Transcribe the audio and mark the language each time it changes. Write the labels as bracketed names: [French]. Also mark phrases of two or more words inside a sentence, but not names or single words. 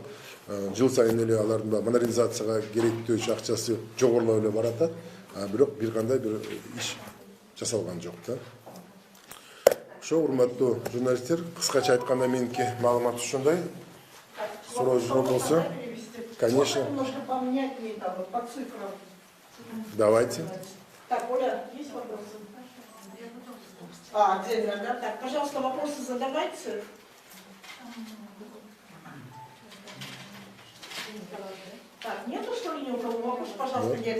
[Kyrgyz] Жыл сайын эле алардын модернизацияга керектөө акчасы жогорулап эле баратат. Бирок бир кандай бир иш жасалган жок да. Ошо урматтуу журналисттер, кыскача айтканда меники маалымат ушундай. Суроо болсо, [Russian] конечно. Немножко поменять мне там по цифрам. Давайте. Так, Оля, есть вопросы? Отдельно, да? Так, пожалуйста, вопросы задавайте. Так, нету что ли ни у кого? Вопрос, пожалуйста, нет.